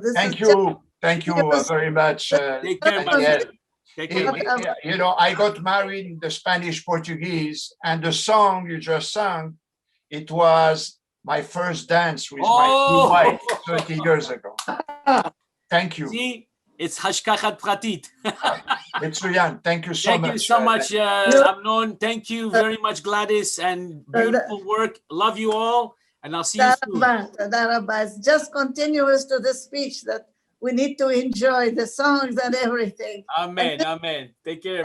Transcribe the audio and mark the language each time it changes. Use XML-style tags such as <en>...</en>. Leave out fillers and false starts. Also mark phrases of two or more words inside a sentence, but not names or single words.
<en>Thank you very much. Take care, my friend. Take care. You know, I got married in the Spanish Portuguese, and the song you just sang, it was my first dance with my wife 30 years ago. Thank you. See, it's</en> <he>השגחה פרטית.</he> <en>Mitsuyan, thank you so much. Thank you so much, Amnon. Thank you very much, Gladys, and beautiful work. Love you all, and I'll see you soon. It's just continuous to the speech that we need to enjoy the songs and everything. Amen, amen. Take care.</en>